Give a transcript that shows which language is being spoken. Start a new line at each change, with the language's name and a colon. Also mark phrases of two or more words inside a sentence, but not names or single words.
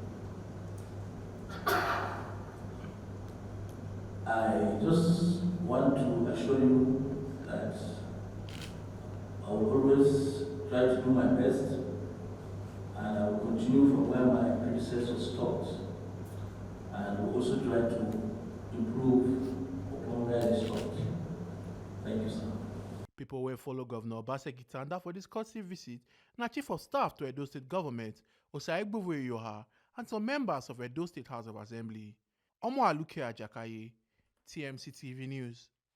English: I just want to assure you that I will always try to do my best, and I will continue from where my predecessor stopped, and will also try to improve upon where I stopped. Thank you, sir. People will follow Governor Obaseki Tanda for this courtesy visit, and Chief of Staff to Edo State Government, Osaegbuwe Yoha, and some members of Edo State House of Assembly. Omo Aluke Ajakaye, TMC TV News.